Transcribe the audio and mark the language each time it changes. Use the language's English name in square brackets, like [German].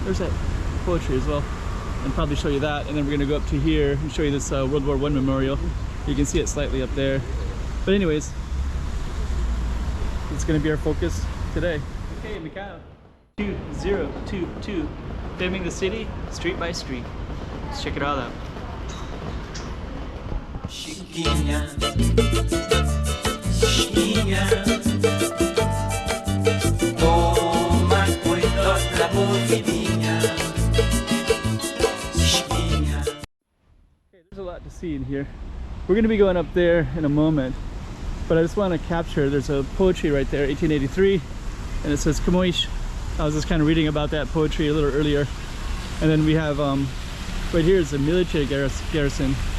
[English] There's that poetry as well, and probably show you that, and then we're gonna go up to here and show you this World War I memorial. You can see it slightly up there. But anyways, it's going to be our focus today. Okay, Macau 2022, filming the city street by street. Let's check it all out. [Portuguese] Chiquinha, chiquinha, toma cuidado da movidinha. Chiquinha. [English] Okay, there's a lot to see in here. We're going to be going up there in a moment. But I just want to capture, there's a poetry right there, 1883, and it says Kamoish. I was just kind of reading about that poetry a little earlier. And then we have, right here is a military garrison.